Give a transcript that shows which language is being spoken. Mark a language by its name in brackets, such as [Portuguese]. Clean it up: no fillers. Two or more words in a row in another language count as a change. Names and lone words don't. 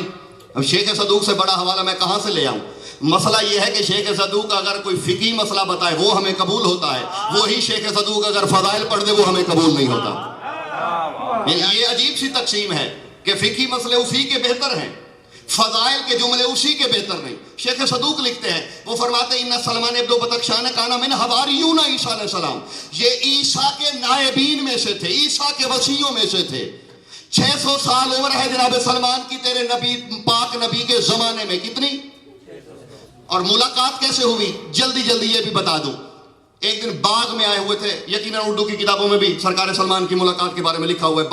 [Urdu] اب شیخ صدوق سے بڑا حوالہ میں کہاں سے لے آؤں؟ مسئلہ یہ ہے کہ شیخ صدوق اگر کوئی فقہی مسئلہ بتائے وہ ہمیں قبول ہوتا ہے، وہی شیخ صدوق اگر فضائل پڑھ دے وہ ہمیں قبول نہیں ہوتا. یہ عجیب سی تقسیم ہے کہ فقہی مسئلے اسی کے بہتر ہیں، فضائل کے جملے اسی کے بہتر نہیں. شیخ صدوق لکھتے ہیں، وہ فرماتے ہیں [Arabic] ان سلمان ابن بدخشان کانا من حواریون عیسیٰ علیہ السلام، [Urdu] یہ عیسیٰ کے نائبین میں سے تھے، عیسیٰ کے وصیوں میں سے تھے. 600 سال عمر ہے جناب سلمان کی تیرے نبی پاک نبی کے زمانے میں. کتنی؟ اور ملاقات کیسے ہوئی؟ جلدی جلدی یہ بھی بتا دوں. ایک دن باغ میں آئے ہوئے تھے، یقیناً اردو کی کتابوں میں بھی سرکار سلمان کی ملاقات کے بارے میں لکھا ہوا ہے.